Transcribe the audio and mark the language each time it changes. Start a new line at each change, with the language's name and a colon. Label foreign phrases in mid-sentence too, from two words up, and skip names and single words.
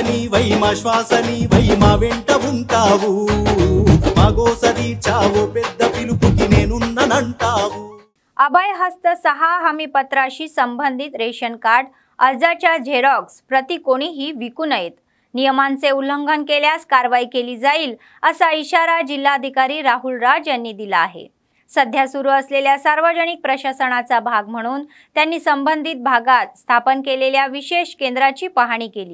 Telugu: నీవై మా శ్వాస నీవై మా వెంట ఉంటావు మాగోసరి చావో పెద్ద పిలుపుకి నేనున్నానంటావు.
Marathi: अभय हस्त 6 हमीपत्राशी संबंधित रेशन कार्ड अर्जाच्या झेरॉक्स प्रति कोणीही विकू नयेत. नियमांचे उल्लंघन केल्यास कारवाई केली जाईल असा इशारा जिल्हाधिकारी राहुल राज यांनी दिला आहे. सध्या सुरू असलेल्या सार्वजनिक प्रशासनाचा भाग म्हणून त्यांनी संबंधित भागात स्थापन केलेल्या विशेष केंद्राची पाहणी केली.